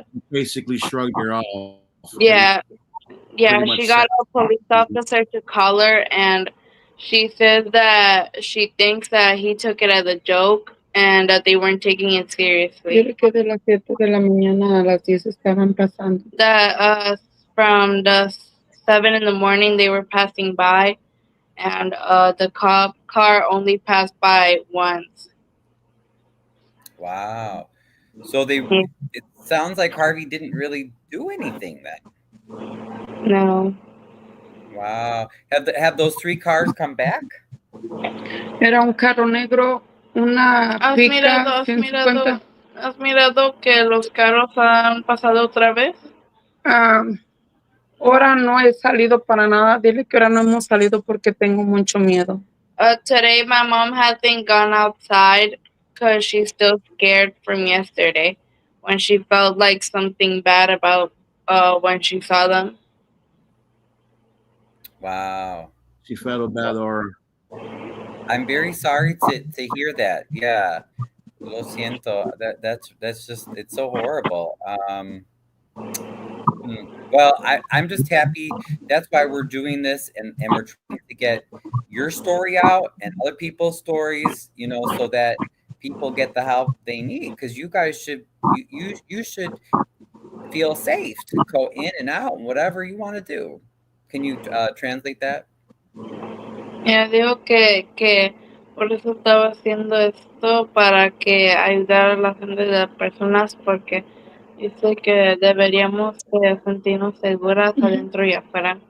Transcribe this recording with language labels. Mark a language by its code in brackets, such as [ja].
[en] basically shrugged her off. Yeah, she got a police officer to call her, and she says that she thinks that he took it as a joke and that they weren't taking it seriously. [es] Que de las 7 de la mañana a las 10 estaban pasando. [en] That from the 7 in the morning they were passing by, and the cop car only passed by once. Wow. So it sounds like Harvey didn't really do anything then. No. Wow. Have those 3 cars come back? [es] Era un carro negro, una pica 150. ¿Has mirado que los carros han pasado otra vez? Ahora no he salido para nada. Dile que ahora no hemos salido porque tengo mucho miedo. [en] Today my mom hasn't gone outside because she's still scared from yesterday when she felt like something bad about when she saw them. Wow. She felt bad, or I'm very sorry to hear that. Yeah. [es] Lo siento. [en] That's just, it's so horrible. Well, I'm just happy. That's why we're doing this, and we're trying to get your story out and other people's stories, so that people get the help they need. Because you guys should you should feel safe to go in and out and whatever you want to do. Can you translate that? [es] Yeah, digo que Por eso estaba haciendo esto, para que ayudar a la gente de las personas, porque dice que deberíamos de sentirnos seguras adentro y afuera.